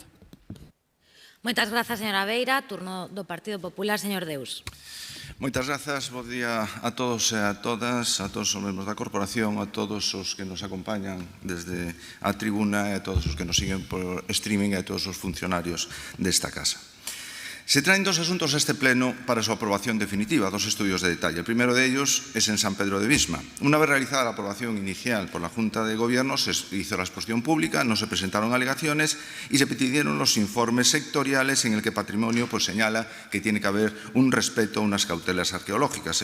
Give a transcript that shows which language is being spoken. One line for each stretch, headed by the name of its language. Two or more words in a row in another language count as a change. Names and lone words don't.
Galician: Moitas grazas, señora Beira. Turno do Partido Popular, señor Deus. Moitas grazas, bo día a todos e a todas, a todos os membros da corporación, a todos os que nos acompañan desde a tribuna e a todos os que nos siguen por streaming e a todos os funcionarios desta casa.
Spanish: Se traen dos asuntos a este pleno para su aprobación definitiva, dos estudios de detalle. El primero de ellos es en San Pedro de Visma. Una vez realizada la aprobación inicial por la Junta de Gobierno, se hizo la exposición pública, no se presentaron alegaciones y se pidieron los informes sectoriales en el que Patrimonio señala que tiene que haber un respeto a unas cautelas arqueológicas.